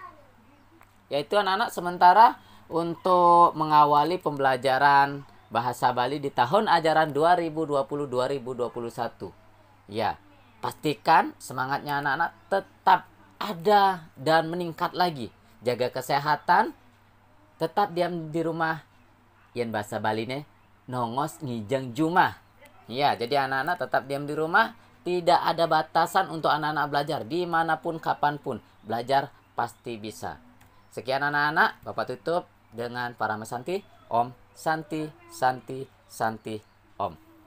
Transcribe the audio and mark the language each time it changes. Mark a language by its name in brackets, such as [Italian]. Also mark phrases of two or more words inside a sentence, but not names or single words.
[Indonesian] Yaitu anak-anak sementara untuk mengawali pembelajaran bahasa Bali di tahun ajaran 2020-2021. Ya, pastikan semangatnya anak-anak tetap ada dan meningkat lagi. Jaga kesehatan, tetap diam di rumah. [Balinese] Yen bahasa Baline nongos ngijeng jumah. [Indonesian] Ya, jadi anak-anak tetap diam di rumah. Tidak ada batasan untuk anak-anak belajar. Dimanapun, kapanpun. Belajar pasti bisa. Sekian anak-anak, Bapak tutup dengan Parama Santi. [Sanskrit] Om Santi, Santi, Santi, Om.